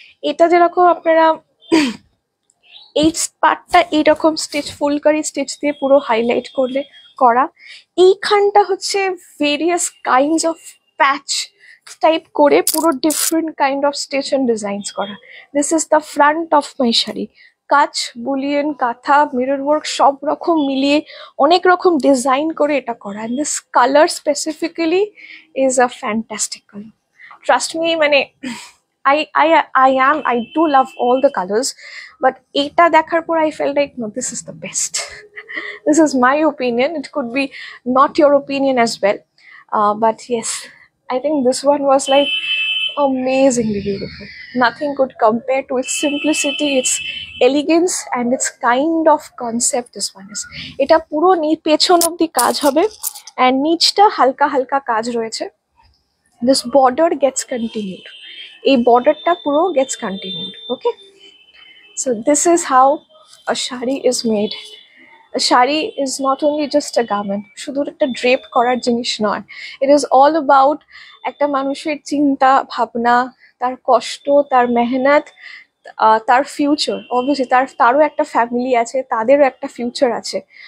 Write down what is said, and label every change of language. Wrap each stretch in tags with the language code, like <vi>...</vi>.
<bn>এটা যেরকম আপনারা এই পার্টটা এইরকম স্টিচ ফুলকারি স্টিচ দিয়ে পুরো হাইলাইট করলে করা, এইখানটা হচ্ছে various kinds of patch type করে পুরো different kind of stitch and designs করা।</bn> <en>This is the front of my sari.</en> <bn>কাচ, বুলিয়ন, কাঁথা, মিরর ওয়ার্ক সব রকম মিলিয়ে অনেক রকম ডিজাইন করে এটা করা।</bn> <en>And this colour specifically is a fantastic colour. Trust me, মানে I do love all the colors, but</en> <bn>এটা দেখার পর</bn> <en>I felt like no, this is the best. This is my opinion. It could be not your opinion as well, but yes, I think this one was like amazingly beautiful. Nothing could compare to its simplicity, its elegance, and its kind of concept this one is.</en> <bn>এটা পুরো পেছন অবধি কাজ হবে, and নিচটা হালকা হালকা কাজ রয়েছে।</bn> <en>This border gets continued.</en> <bn>এই বর্ডারটা পুরো</bn> <en>gets continued. Okay, so this is how a shari is made. Sari is not only just a garment,</en> <bn>শুধু একটা ড্রেপ করার জিনিস নয়।</bn> <en>it is all about</en> <bn>একটা মানুষের চিন্তা ভাবনা, তার কষ্ট, তার মেহনত, তার ফিউচার। অবভিয়াসলি তারও একটা ফ্যামিলি আছে, তাদেরও একটা ফিউচার আছে।</bn>